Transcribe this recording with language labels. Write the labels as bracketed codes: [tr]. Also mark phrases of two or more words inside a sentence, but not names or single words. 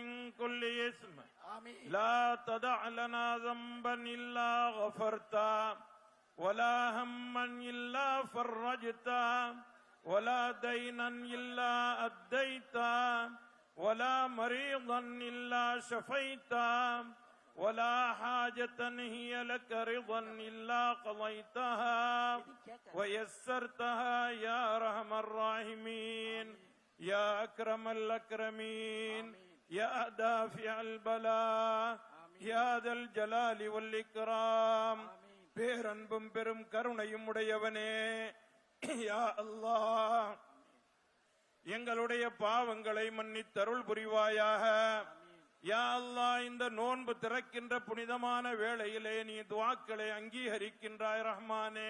[ar] كل إثم لا تدع لنا ذنبا إلا غفرتا ولا هما إلا فرجتا ولا دينا إلا أديتا ولا مريضا إلا شفيتا ولا حاجة هي لك رضا إلا قضيتها ويسرتها يا أرحم الراحمين يا أكرم الأكرمين يا دافع البلاء يا ذا الجلال والإكرام [ta] பேரன்பும் பெரும் கருணையும் உடையவனே, யா அல்லாஹ், எங்களுடைய பாவங்களை மன்னித்தருள் புரிவாயாக. யா அல்லாஹ், இந்த நோன்பு திறக்கின்ற புனிதமான வேளையிலே நீ துஆக்களை அங்கீகரிக்கின்றாய் ரஹ்மானே.